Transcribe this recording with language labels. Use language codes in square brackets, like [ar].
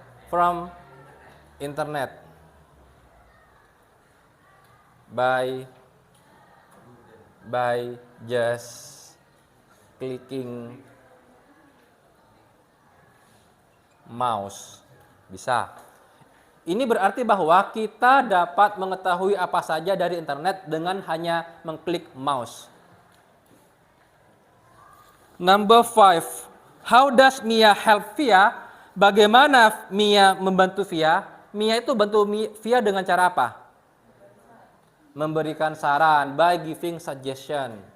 [en] from internet by just clicking mouse. [id] Bisa. Ini berarti bahwa kita dapat mengetahui apa saja dari internet dengan hanya mengklik mouse. [en] Number 5. How does Mia help Via? [id] Bagaimana Mia membantu Via? Mia itu bantu Via dengan cara apa? Memberikan saran, [en] by giving suggestion.